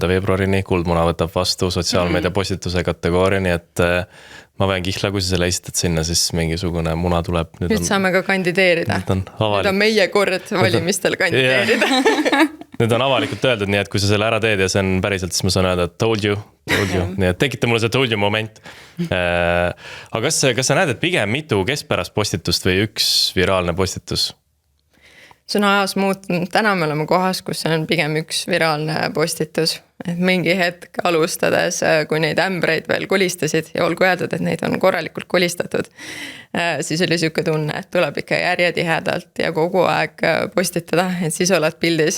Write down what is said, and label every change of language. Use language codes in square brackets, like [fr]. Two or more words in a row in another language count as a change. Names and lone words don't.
[et] veebruarini Kuldmuna võtab vastu sotsiaalmeedia postituse kategooriani, et ma pean kihla, kui sa selle esitad sinna, siis mingisugune muna tuleb. Nüüd saame ka kandideerida. Nüüd on meie kord valimistel kandideerida. Nüüd on avalikult öeldud, nii et kui sa selle ära teed ja see on päriselt, siis ma saan öelda, et [en] told you. [et] Nii et tekita mulle see [en] told you moment. [et] Aga kas sa näed, et pigem mitu keskpärast postitust või üks viraalne postitus? See on ajas muutunud, täna me oleme kohas, kus on pigem üks viraalne postitus. Et mingi hetk alustades, kui neid ämbreid veel kolistasid ja olgu öeldud, et neid on korralikult kolistatud, siis oli siuke tunne, et tuleb ikka järjetihedalt ja kogu aeg postitada, et siis oled pildis.